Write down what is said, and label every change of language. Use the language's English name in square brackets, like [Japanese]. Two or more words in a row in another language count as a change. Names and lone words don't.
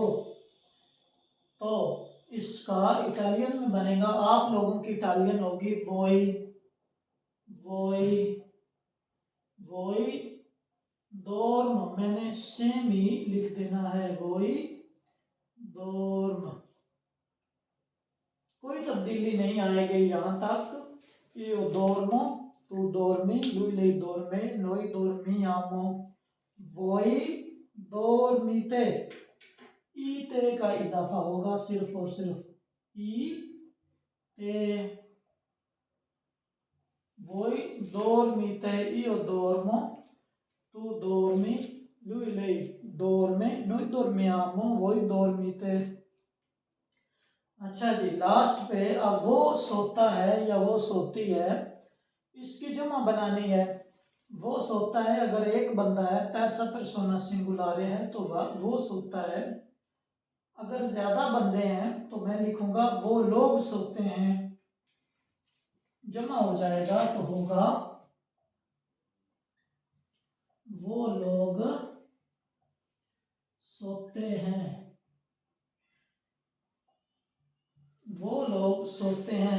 [Urdu] تو اس کا اٹالین میں بنے گا، آپ لوگوں کی اٹالین ہوگی [Italian] voi, voi, voi dorm. [Urdu] میں نے سیم ہی لکھ دینا ہے, [Italian] voi dorm, [Urdu] کوئی تبدیلی نہیں آئے گی یہاں تک. [Italian] io dormo, tu dormi, lui lei dorme, noi dormiamo, voi dormite। [Urdu] ایتے کا اضافہ ہوگا صرف اور صرف، ای تے. [Italian] voi dormite, io dormo, tu dormi, lui lei dorme, noi dormiamo, voi dormite। [Urdu] اچھا جی، لاسٹ پہ اب وہ سوتا ہے یا وہ سوتی ہے، اس کی جمع بنانی ہے. وہ سوتا ہے اگر ایک بندہ ہے, [Italian] terza persona singolare [Urdu] ہے تو وہ سوتا ہے. اگر زیادہ بندے ہیں تو میں لکھوں گا وہ لوگ سوتے ہیں. جمع ہو جائے گا تو ہوگا وہ لوگ سوتے ہیں، وہ لوگ سوتے ہیں.